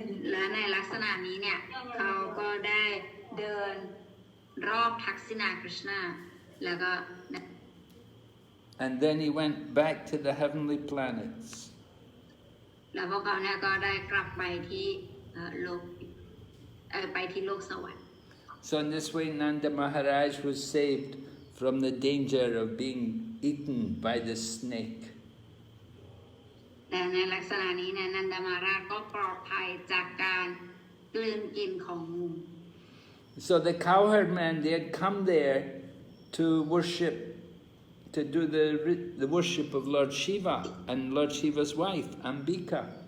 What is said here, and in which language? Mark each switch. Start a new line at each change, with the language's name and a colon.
Thai: และในลักษณะนี้เนี่ยเขาก็ได้เดินรอบทักษิณากฤษณาแล้วก็
English: And then he went back to the heavenly planets.
Thai: แล้วพวกเขาเนี่ยก็ได้กลับไปที่โลกไปที่โลกสวรรค์
English: So in this way Nanda Maharaj was saved from the danger of being eaten by the snake.
Thai: แต่ในลักษณะนี้เนี่ยนันดามาราชก็ปลอดภัยจากการกลืนกินของงู
English: So the cowherd men, they had come there to worship, to do the worship of Lord Shiva and Lord Shiva's wife, Ambika.